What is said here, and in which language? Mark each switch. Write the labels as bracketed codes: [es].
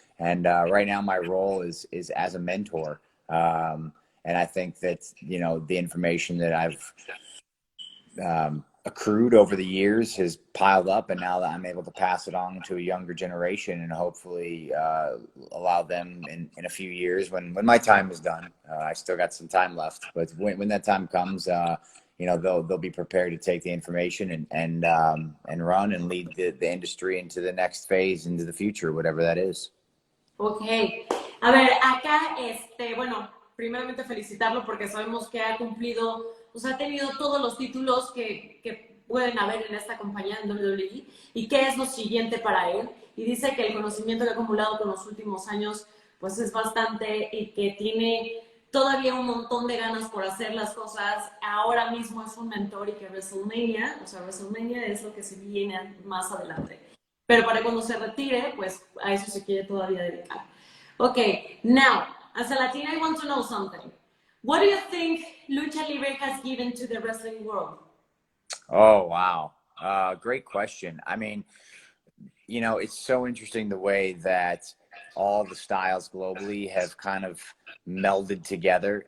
[en] And right now my role is as a mentor. And I think that, you know, the information that I've accrued over the years has piled up, and now that I'm able to pass it on to a younger generation and hopefully allow them in a few years when my time is done. I still got some time left, but when that time comes, you know, they'll be prepared to take the information and run and lead the industry into the next phase, into the future, whatever that is. Okay. [es] A ver, acá, bueno, primeramente felicitarlo porque sabemos que ha cumplido, o sea, ha tenido todos los títulos que pueden haber en esta compañía en WWE y qué es lo siguiente para él. Y dice que el conocimiento que ha acumulado con los últimos años pues es bastante y que tiene todavía un montón de ganas por hacer las cosas. Ahora mismo es un mentor y que WrestleMania, o sea, WrestleMania es lo que se viene más adelante. Pero para cuando se retire, pues a eso se quiere todavía dedicar. [en] Okay, now, as a Latina, I want to know something. What do you think Lucha Libre has given to the wrestling world? Oh, wow. Great question. I mean, you know, it's so interesting the way that all the styles globally have kind of melded together.